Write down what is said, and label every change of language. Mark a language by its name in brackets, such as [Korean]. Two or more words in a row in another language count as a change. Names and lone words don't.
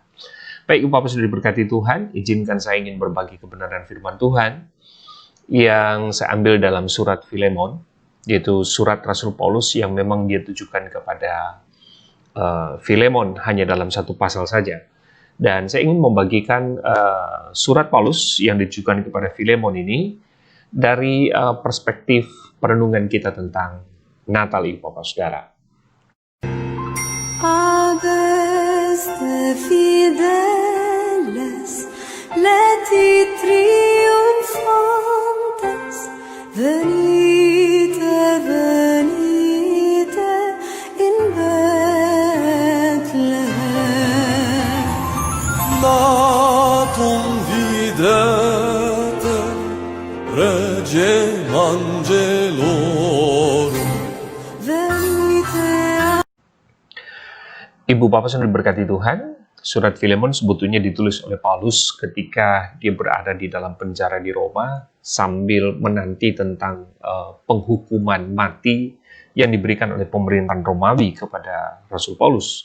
[Indonesian] Baik, Bapak sudah diberkati Tuhan, izinkan saya ingin berbagi kebenaran firman Tuhan yang saya ambil dalam surat Filemon, yaitu surat Rasul Paulus yang memang dia tujukan kepada Filemon hanya dalam satu pasal saja. Dan saya ingin membagikan surat Paulus yang ditujukan kepada Filemon ini dari perspektif perenungan kita tentang Natal, Bapak Saudara. [Latin] Aves de fideles, leti triumphantes, venite, venite in Bethlehem. Natum videte regem angelorum. [Indonesian] Ibu Bapak yang diberkati Tuhan, surat Filemon sebetulnya ditulis oleh Paulus ketika dia berada di dalam penjara di Roma sambil menanti tentang penghukuman mati yang diberikan oleh pemerintahan Romawi kepada Rasul Paulus.